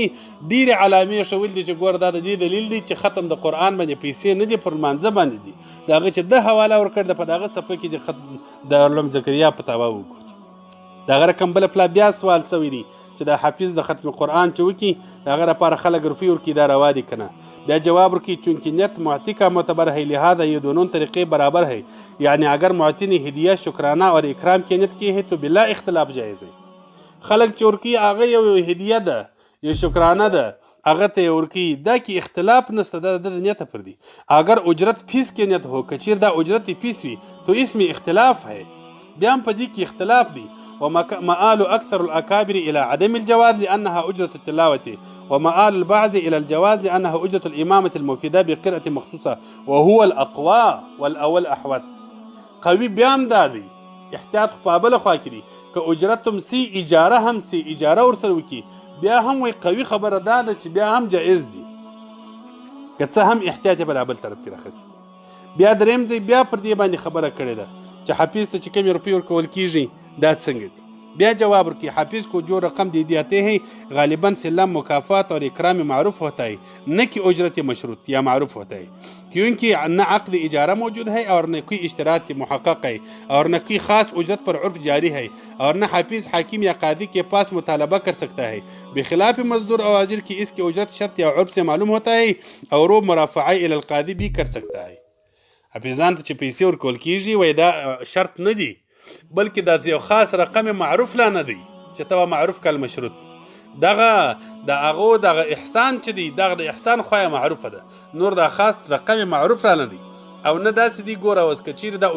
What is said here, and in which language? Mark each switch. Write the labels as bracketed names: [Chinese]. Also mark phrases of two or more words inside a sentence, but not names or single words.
[Pashto] ډېرې علامې ښودلي دي چې ګوره دا د دې دلیل دی چې ختم د قرآن باندې پیسې نه دي، پر لمانځه باندې دي. د هغه چې ده حواله ورکړې ده په دغه صفحه کې د دارالعلوم ذکریا فتاوا وګوري. د هغه رقم بله پلا بیا سوال سوی دی چې د حافظ د ختم قرآن چې وکړي د هغه لپاره خلک روپۍ ورکړي، دا روا دي که نه؟ بیا جواب ورکړي [Urdu] چونکہ نیت معطی کا معتبر ہے لہذا یہ دونوں طریقے برابر ہے. یعنی اگر معطی نے ہدیہ شکرانہ اور اکرام کی نیت کی ہے تو بلا اختلاف جائز ہے. [Pashto] خلک چې ورکړي هغه یو هدیه ده، یو شکرانه ده، هغه ته یې ورکړي، دا کې اختلاف نشته، دا د نیت پر دی. اگر اجرت فیس کی نیت ہو، کچیر دا اجرت فیس وي [Urdu] تو اس میں اختلاف ہے، [Pashto] بیا هم په دې کې اختلاف دی. [Arabic] ومآل اکثر الاکابر الى عدم الجواز لانها اجرة التلاوة، ومآل البعض الى الجواز لانها اجرة الامامة المفيدة بقراءة مخصوصة وهو الاقوى والاول احوط. [Pashto] قوي بیا هم دا دی، احتیاط خو په بله خوا کې دی، که اجرت هم سی اجاره هم سی اجاره ورسره وکړي بیا هم وایي قوي خبره دا ده چې بیا هم جایز دی، که څه هم احتیاط یې بل طرف کې راخستی. بیا دریم ځای بیا پر دې باندې خبره کړې ده چې حافظ ته چې کومې روپۍ ورکول کېږي دا څنګه دي. بیا جواب ورکی [Urdu] حافظ کو جو رقم دے دیتے ہیں غالباً سلم مکافات اور اکرام معروف ہوتا ہے نہ کہ اجرت مشروط یا معروف ہوتا ہے کیونکہ نہ عقد اجارہ موجود ہے اور نہ کوئی اشتراط محقق ہے اور نہ کوئی خاص اجرت پر عرف جاری ہے اور نہ حافظ حاکم یا قاضی کے پاس مطالبہ کر سکتا ہے بخلاف مزدور اور اجر کی اس کی اجرت شرط یا عرف سے معلوم ہوتا ہے اور وہ مرافعہ الی القاضی بھی کر سکتا ہے [Pashto] حافظان ته چې پیسې ورکول کیږي وای دا شرط نه دی بلکې دا یو خاص رقم معروف لا نه دی چې ته معروف کال مشروط دغه د هغو دغه احسان چې دی دغه د احسان خویه معروفه ده نور دا خاص رقم معروف را نه دی او نه داسې دی ګوره اوس که چیرې دا